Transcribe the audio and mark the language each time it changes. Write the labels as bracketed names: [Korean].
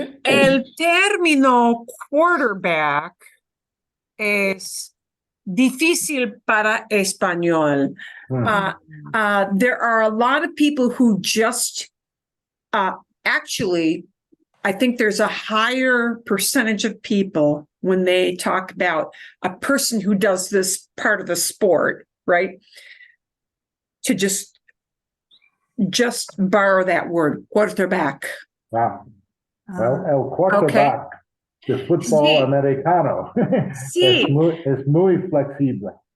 [Spanish] El término quarterback es difícil para español. [English] There are a lot of people who just actually, I think there's a higher percentage of people when they talk about a person who does this part of the sport, right? To just borrow that word, quarterback. Wow. [Spanish] Well, el quarterback de fútbol americano es muy flexible.